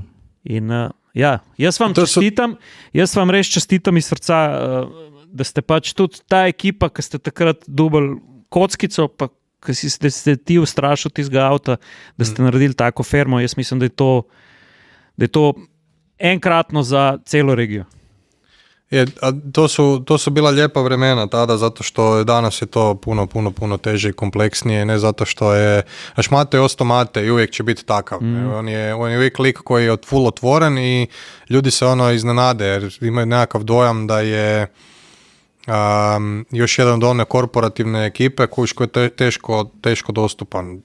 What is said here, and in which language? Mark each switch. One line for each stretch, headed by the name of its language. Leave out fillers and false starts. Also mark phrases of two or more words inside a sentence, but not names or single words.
Slovenian: In jaz vam res čestitam iz srca, da ste pač tudi ta ekipa, ki ste takrat dobili kockico, pa ki ste ti ustrašili tistega avta, da ste naredili tako firmo. Jaz mislim, da je to enkratno za celo regijo.
Croatian: To su bila lijepa vremena tada, zato što danas je to puno teže i kompleksnije, ne zato što je, Mate je ostao Mate i uvijek će biti takav. On je uvijek lik koji je full otvoren i ljudi se iznenade jer imaju nekakav dojam da je još jedan od one korporativne ekipe koji je teško dostupan.